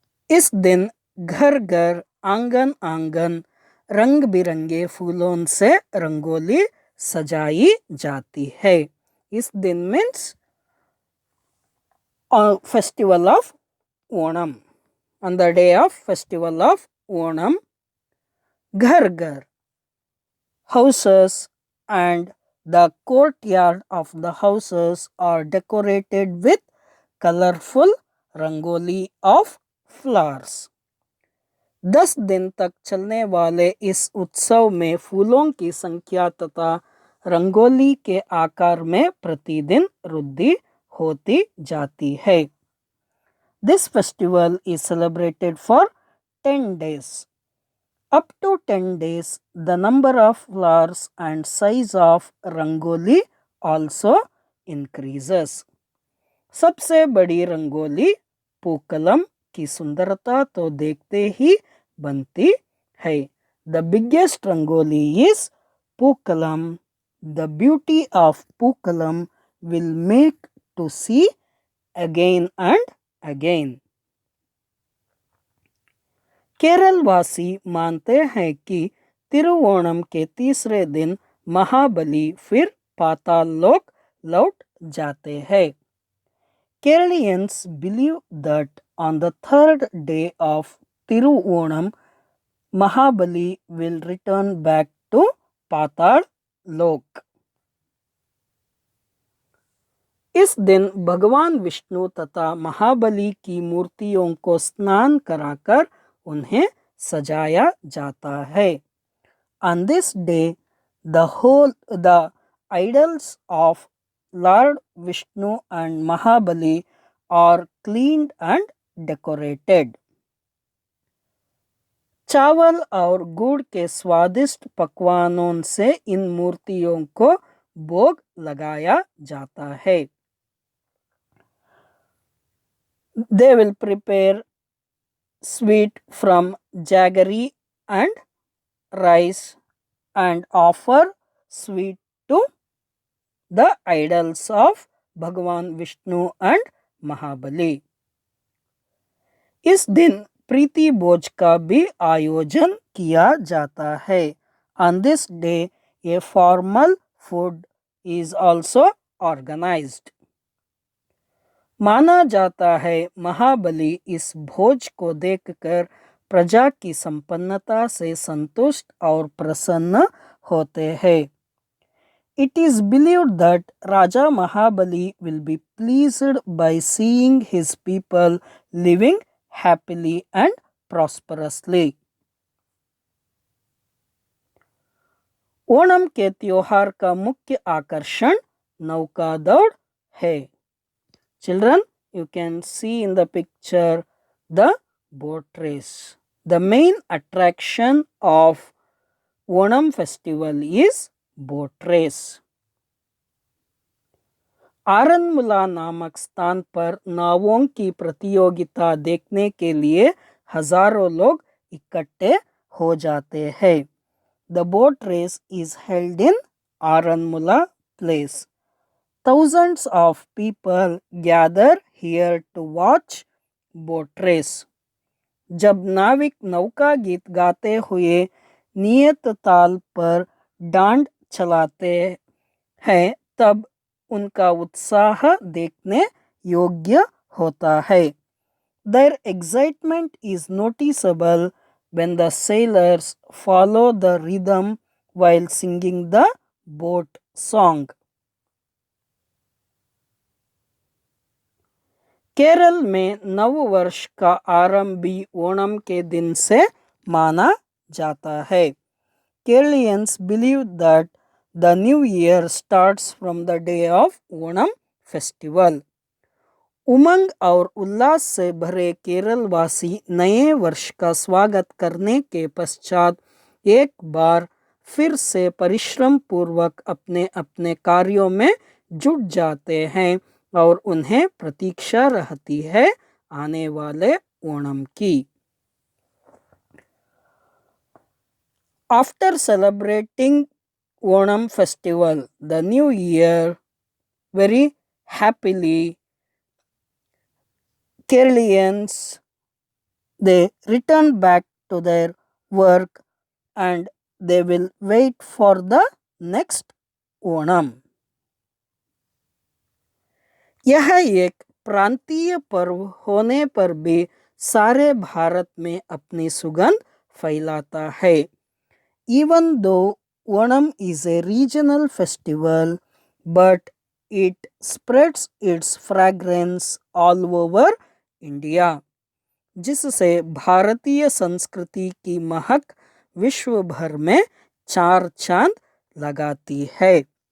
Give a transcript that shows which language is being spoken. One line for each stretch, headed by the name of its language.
Hindi: इस दिन घर घर आंगन आंगन रंग बिरंगे फूलों से रंगोली सजाई जाती है। इस दिन
English: Means festival of Onam. On the day of festival of Onam,
Hindi: Ghar Ghar
English: houses and the courtyard of the houses are decorated with colorful rangoli of flowers.
Hindi: 10 दिन तक चलने वाले इस उत्सव में फूलों की संख्या तथा रंगोली के आकार में प्रतिदिन वृद्धि होती जाती है।
English: This festival is celebrated for 10 days. Up to 10 days, the number of flowers and size of rangoli also increases.
Hindi: सबसे बड़ी रंगोली पूक्कलम की सुंदरता तो देखते ही बनती है।
English: The biggest rangoli is Pookalam. The beauty of Pookalam will make to see again and again.
Hindi: Kerala वासी मानते हैं कि तिरुवोणम के तीसरे दिन महाबली फिर पाताल लोक लौट जाते हैं।
English: Keralians believe that on the third day of Tiruonam, Mahabali will return back to Patal Lok.
Hindi: इस दिन भगवान विष्णु तथा महाबली की मूर्तियों को स्नान कराकर उन्हें सजाया जाता है।
English: On this day, the idols of Lord Vishnu and Mahabali are cleaned and decorated.
Hindi: चावल और गुड़ के स्वादिष्ट पकवानों से इन मूर्तियों को भोग लगाया जाता है।
English: They will prepare sweet from jaggery and rice and offer sweet to the idols of Bhagwan Vishnu and Mahabali.
Hindi: इस दिन प्रीति भोज का भी आयोजन किया जाता है.
English: On this day, a formal food is also organized.
Hindi: माना जाता है महाबली इस भोज को देखकर प्रजा की संपन्नता से संतुष्ट और प्रसन्न होते हैं.
English: It is believed that Raja Mahabali will be pleased by seeing his people living happily and prosperously.
Hindi: Onam के त्योहार का मुख्य आकर्षण नौका दौड़ है.
English: Children, you can see in the picture the boat race. The main attraction of Onam festival is boat race.
Hindi: आरनमुला नामक स्थान पर नावों की प्रतियोगिता देखने के लिए हजारों लोग इकट्ठे हो जाते हैं.
English: The boat race is held in Aranmula place. Thousands of people gather here to watch boat race.
Hindi: जब नाविक नौका गीत गाते हुए नियत ताल पर डांड चलाते हैं तब उनका उत्साह देखने योग्य होता है.
English: Their excitement is noticeable when the sailors follow the rhythm while singing the boat song.
Hindi: Kerala में नव वर्ष का आरंभ भी ओणम के दिन से माना जाता है.
English: Keralians believe that the new year starts from the day of Onam festival.
Hindi: उमंग और उल्लास से भरे केरल वासी नए वर्ष का स्वागत करने के पश्चात एक बार फिर से परिश्रम पूर्वक अपने अपने कार्यों में जुट जाते हैं और उन्हें प्रतीक्षा रहती है आने वाले ओणम की.
English: After celebrating Onam festival, the new year, very happily, Keralians, they return back to their work and they will wait for the next Onam.
Hindi: यह एक प्रांतीय पर्व होने पर भी सारे भारत में अपनी सुगंध फैलाता है.
English: Even though Onam is a regional festival, but it spreads its fragrance all over India,
Hindi: जिससे भारतीय संस्कृति की महक विश्व भर में चार चांद लगाती है.